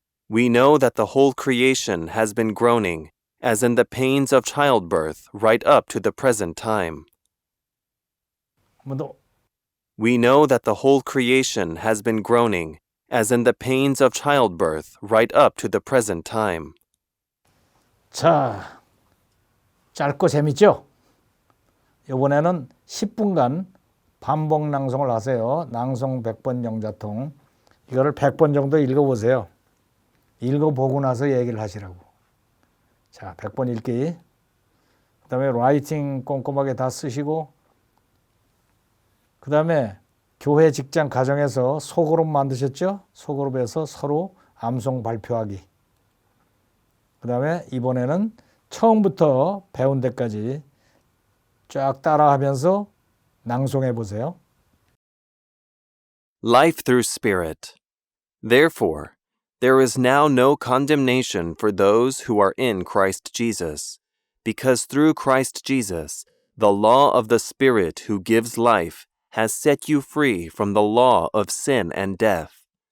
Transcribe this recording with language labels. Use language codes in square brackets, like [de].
[en] We know that the whole creation has been groaning, as in the pains of childbirth, right up to the present time. [ko] 한 번 더. [en] We know that the whole creation has been groaning, as in the pains of childbirth, right up to the present time. [ko] 자, 짧고 재밌죠? 이번에는 10분간 반복 낭송을 하세요. 낭송 100번 영자통. 이거를 100번 정도 읽어보세요. 읽어보고 나서 얘기를 하시라고. 자, 100번 읽기. 그 다음에 라이팅 꼼꼼하게 다 쓰시고 그 다음에 교회, 직장, 가정에서 소그룹 만드셨죠? 소그룹에서 서로 암송 발표하기. 그 다음에 이번에는 처음부터 배운 데까지 쫙 따라하면서 낭송해 보세요. [en] Life through Spirit. Therefore, there is now no condemnation for those who are in Christ Jesus, because through Christ Jesus, the law of the Spirit who gives life has set you free from the law of sin and death.